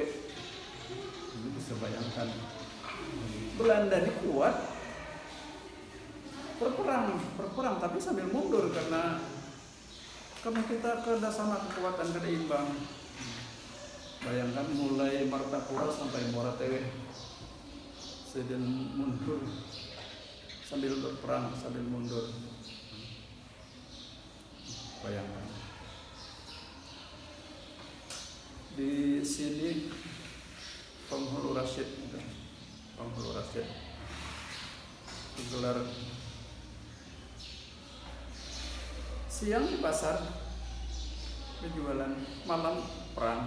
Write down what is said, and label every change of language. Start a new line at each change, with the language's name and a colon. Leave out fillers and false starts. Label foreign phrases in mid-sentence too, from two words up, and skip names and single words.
Indonesian: Ini bisa bayangkan. Belanda ini kuat, berperang tapi sambil mundur karena kita kada sama kekuatan, kada imbang. Bayangkan mulai Martapura sampai Moratewe, sedang mundur sambil berperang sambil mundur. Bayangkan. Di sini Penghulu Rasyid gelar siang di pasar berjualan, malam perang.